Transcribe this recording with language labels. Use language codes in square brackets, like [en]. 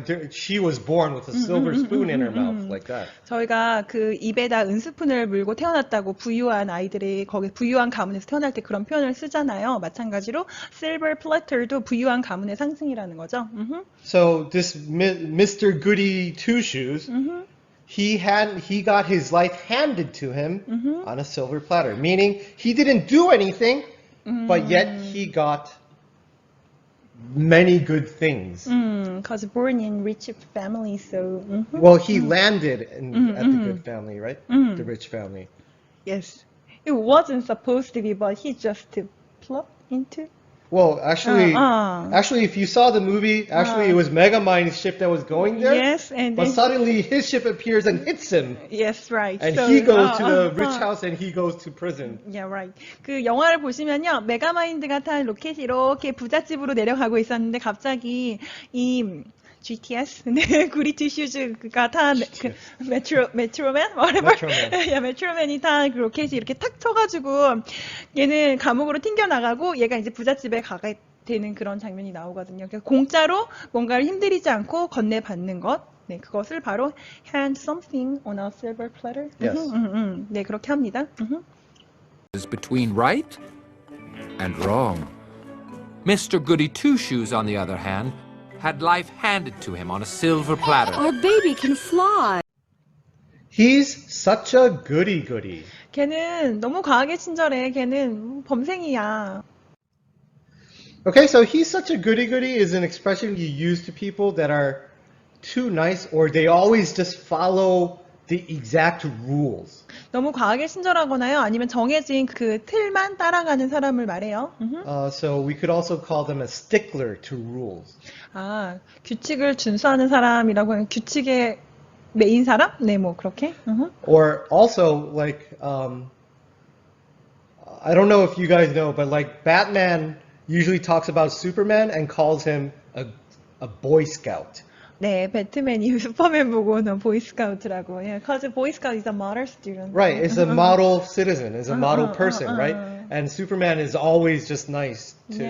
[en] She was born with a silver spoon in her mouth, like that. [ko] 저희가 그 입에다 은스푼을 물고 태어났다고 부유한 아이들이 거기 부유한 가문에서 태어날 때 그런 표현을 쓰잖아요. 마찬가지로 silver platter도 부유한 가문의 상징이라는 거죠. [en] So this Mr. Goody-Two-Shoes, he got his life handed to him on a silver platter, meaning he didn't do anything, but yet he got many good things. Because born in rich family, so. Well, he landed at the good family, right? The rich family. Yes. It wasn't supposed to be, but he just plopped into. Well, actually, if you saw the movie, it was Megamind's ship that was going there. Yes, and But then, suddenly his ship appears and hits him. yes, right. And So, he goes to the rich house and he goes to prison. Yeah, right. [ko] 그 영화를 보시면요, 메가마인드가 탄 로켓이 이렇게 부잣집으로 내려가고 있었는데 갑자기 이 GTS, 네, 구리투슈즈가 탄 그 메트로맨, 메트로맨이 탄 그 로켓이 이렇게 탁 쳐가지고 얘는 감옥으로 튕겨 나가고 얘가 이제 부잣집에 가게 되는 그런 장면이 나오거든요. 그래서 공짜로 뭔가를 힘들이지 않고 건네받는 것. 네, 그것을 바로 hand something on a silver platter. [en] Yes. [ko] 네, 그렇게 합니다. [en] Is between right and wrong. Mr. Goody-Two-Shoes, on the other hand, had life handed to him on a silver platter. Our baby can fly. He's such a goody-goody. [ko] 걔는 너무 과하게 친절해. 걔는 범생이야. [en] Okay, so he's such a goody-goody is an expression you use to people that are too nice or they always just follow the exact rules. [ko] 너무 과하게 친절하거나요. 아니면 정해진 그 틀만 따라가는 사람을 말해요. [en] So we could also call them a stickler to rules. [ko] 아, 규칙을 준수하는 사람이라고 하면 규칙의 메인 사람? 네, 뭐 그렇게. [en] Or also like I don't know if you guys know, but like Batman usually talks about Superman and calls him a Boy Scout. [ko] 네, 배트맨이 슈퍼맨 보고는 보이스카우트라고. [en] Yeah, because Boy Scout is a model student. Right, it's a model citizen, is a model person, right? And Superman is always just nice to,